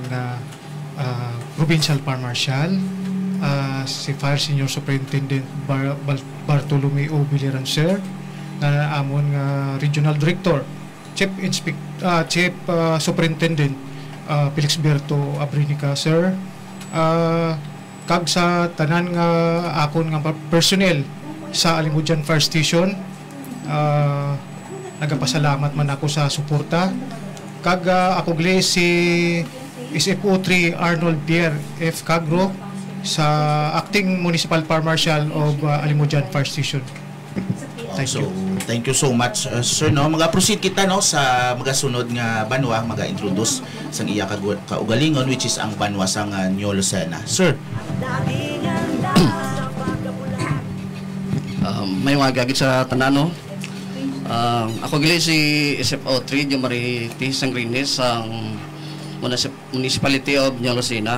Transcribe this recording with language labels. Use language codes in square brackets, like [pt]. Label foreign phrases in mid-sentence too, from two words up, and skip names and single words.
[hil] nga Provincial Fire Marshal, si Fire Senior Superintendent Bartolomeo Biliran sir, na amon nga Regional Director Chief Superintendent Felix Berto Abrinica sir, kag sa tanan nga akon nga personnel sa Alimudyan Fire Station. Nagapasalamat man ako sa suporta kag ako gali si SFO3 Arnold Pierre F. Cagro sa [en] Acting Municipal Fire Marshal of Alimudyan Fire Station. Thank you so much sir no. [hil] Maga-proceed kita no sa magasunod nga banwa, maga-introduce sang iya kaugalingon [en] which is [hil] ang Banwa sang New Lucena. Sir. May mga gagit sa tanan, no. Ako gali si SFO3 Jumariti Sangrines sang Municipality of New Lucena.